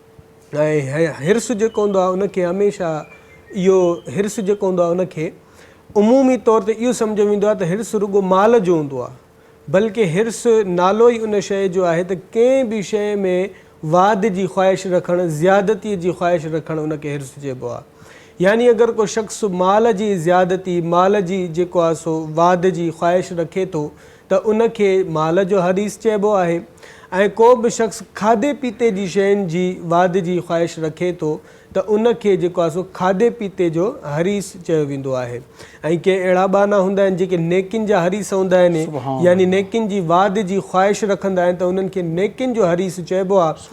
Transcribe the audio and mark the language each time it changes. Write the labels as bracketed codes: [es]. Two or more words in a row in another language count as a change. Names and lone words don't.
[sd] ہرس جیکو ہوندو ہے ان کے ہمیشہ ہرس جیکو ہوندو ہے ان کے عمومی طور تے یہ سمجھو ویندو ہے تو ہرس رگو مال جو ہوندو ہے, بلکہ ہرس نالو ہی ان شے جو ہے تو کنہیں بھی شے میں واد جی خواہش رکھن زیادتی جی خواہش رکھن ان کے ہرس چیبو ہے. یعنی اگر کو شخص مال جی زیادتی مال جی جیکو ہے سو واد جی خواہش رکھے تو ان کے مال جو حریص چیبو ہے. ऐं को बि शख़्स खाधे पीते जी शयुनि जी वाद जी ख़्वाहिश रखे थो त उन खे जेको आहे सो खाधे पीते जो हरीस चयो वेंदो आहे. ऐं के अहिड़ा बाना हूंदा आहिनि जेके नेकिन जा हरीस हूंदा आहिनि, यानी नेकिन जी वाद जी ख़्वाहिश रखंदा आहिनि त उन्हनि खे नेकिन जो हरीस चइबो आहे.